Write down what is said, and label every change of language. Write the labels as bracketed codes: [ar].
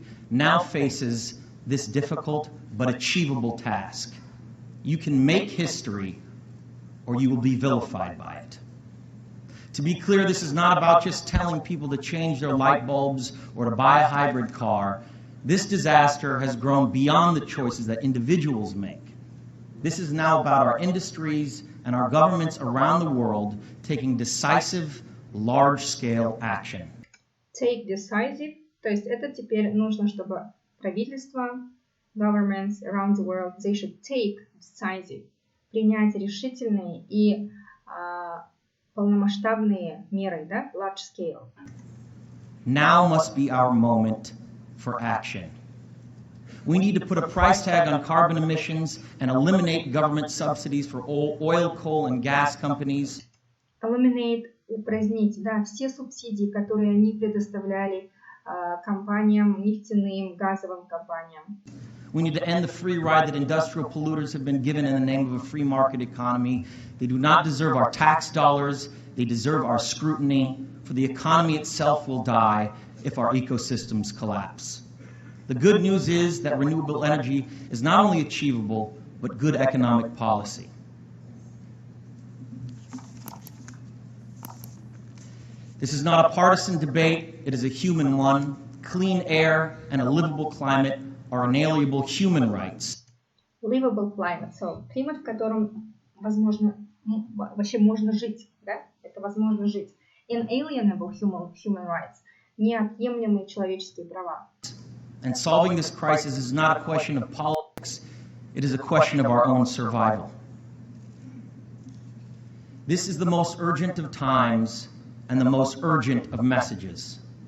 [en] now faces this difficult but achievable task. You can make history, or you will be vilified by it. To be clear, this is not about just telling people to change their light bulbs or to buy a hybrid car. This disaster has grown beyond the choices that individuals make. This is now about our industries and our governments around the world taking decisive, large-scale action. Take decisive, [ru] то есть это теперь нужно, чтобы правительства, [en] governments around the world, they should take decisive, [ru] принять решительные и полномасштабные меры, да, [en] large scale. Now must be our moment for action. We need to put a price tag on carbon emissions and eliminate government subsidies for oil, coal, and gas companies. Eliminate, [ru] упразднить, да, все субсидии, которые они предоставляли компаниям, нефтяным, газовым компаниям. [en] We need to end the free ride that industrial polluters have been given in the name of a free market economy. They do not deserve our tax dollars. They deserve our scrutiny, for the economy itself will die if our ecosystems collapse. The good news is that renewable energy is not only achievable, but good economic policy. This is not a partisan debate, it is a human one. Clean air and a livable climate are inalienable human rights. Livable climate, so [ru] климат, в котором возможно, вообще можно жить, да? Это возможно жить. [en] Inalienable human rights, [ru] неотъемлемые человеческие права. [en] And solving this crisis is not a question of politics, it is a question of our own survival. This is the most urgent of times and the most urgent of messages.